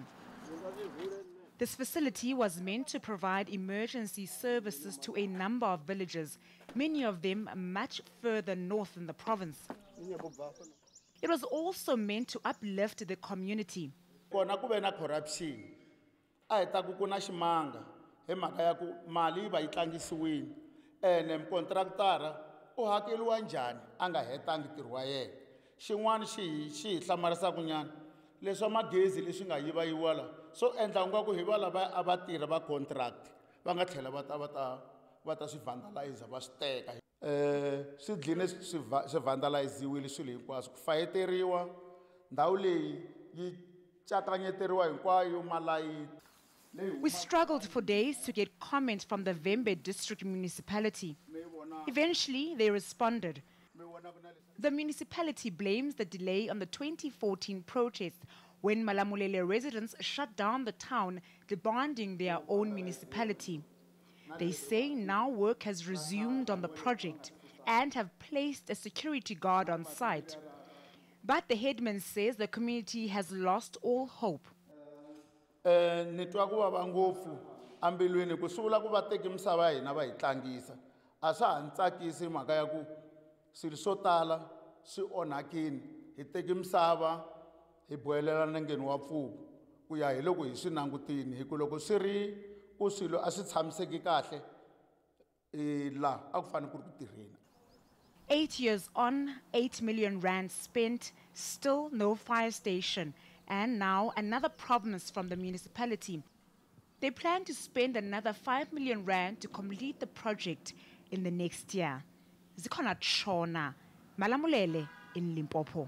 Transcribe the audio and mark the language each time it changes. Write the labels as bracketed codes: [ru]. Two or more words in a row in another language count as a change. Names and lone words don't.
[en] This facility was meant to provide emergency services to a number of villages, many of them much further north in the province. It was also meant to uplift the community. Corruption. [ts] And contractor o hakeliwa njhani anga hetangi ntirho wa yena xin'wana xi hlamarisa kunyana leswa magezi leswi nga yivayiwa la so endla ngaku hi va lava a va tirha va contract va nga tlhela va ta swi vandalize va swi teka swi dline swi vandaliziwile swilo hinkwaswo ku fayeteriwa ndhawu leyi yi cakanyeteriwa hinkwayo malayiti. [en] We struggled for days to get comments from the Vembe district municipality. Eventually, they responded. The municipality blames the delay on the 2014 protest when Malamulele residents shut down the town, demanding their own municipality. They say now work has resumed on the project and have placed a security guard on site. But the headman says the community has lost all hope. [ts] Ni twa ku vava ngopfu ambilwini ku sungula ku va teki misava hina va hi tlangisa a swa ha ntsakisi mhaka ya ku swilo swo tala swi onhakini hi teki misava hi bohelela nengeni wa pfuku ku ya hi loko hi swi langutini hi ku loko swi ri ku swilo a swi tshamiseki kahle la a ku fanele ku ri ku tirheni. [en] 8 years on, 8 million rand spent, still no fire station, and now another promise from the municipality. They plan to spend another 5 million rand to complete the project in the next year. Zikhona Shona, Malamulele in Limpopo.